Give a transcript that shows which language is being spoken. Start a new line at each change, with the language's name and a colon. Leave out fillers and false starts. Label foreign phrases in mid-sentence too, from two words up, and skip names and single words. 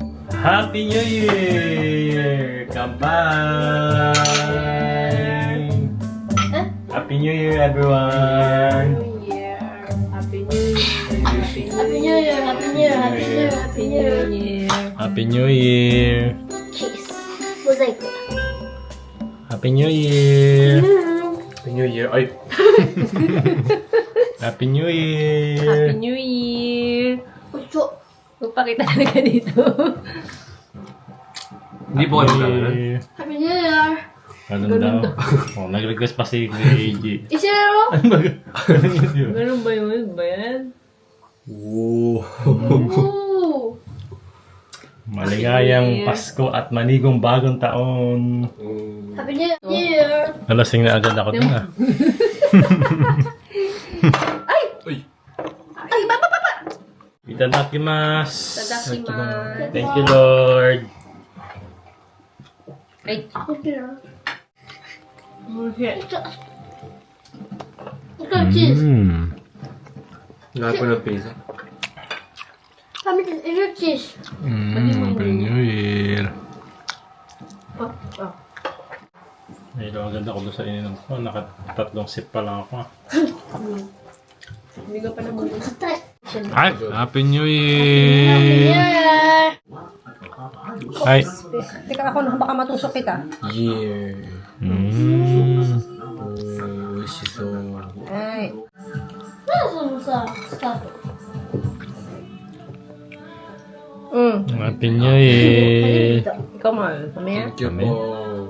English: Happy New Year! Kampay! Happy New Year, everyone! New Year. Happy New Year. Happy New Year. Happy New Year. Happy New Year. Happy New Year. Year. Happy New Year! Kiss.
Japanese: モザイク。
English: Happy New Year! Happy New Year. Ay! Happy New Happy Year! New Year.
Japanese: おいしょ。
Filipino: Magpakita talaga dito. Hindi po kayo magkakaroon.
English: Happy New Year.
Filipino: Ganun daw. Oh, nag-request pa si Kuya AJ.
Japanese: 一緒だろ
Filipino: Ano ba? Ganun yun, di ba? Ganun ba yun? Ba yan? Oo. おー。 Maligayang Pasko at manigong bagong taon.
English: Happy New Year.
Filipino: Nalasing na agad ako dun ah. Uy!
Japanese: いただきます. いただきます.
English: Thank you, Lord.
Filipino: Ay, Ito, cheese. Lahat po ng pizza. Kami din, ito, cheese.
English: Happy New Year. Oh.
Filipino: Ay, ang ganda ko doon sa ininom ko. Nakatatlong sip pa lang ako. Hindi ka pa naman. Ay,
English: Happy New Year! Yeah.
Filipino: Ay. Teka ako na baka matusok kita.
English: Yeah. Oh, shiso.
Filipino: Ay. Nasaan mo sa stop?
English: Happy New Year!
Filipino: Ikaw mahal. Mamaya.
English: Thank you
Filipino: po.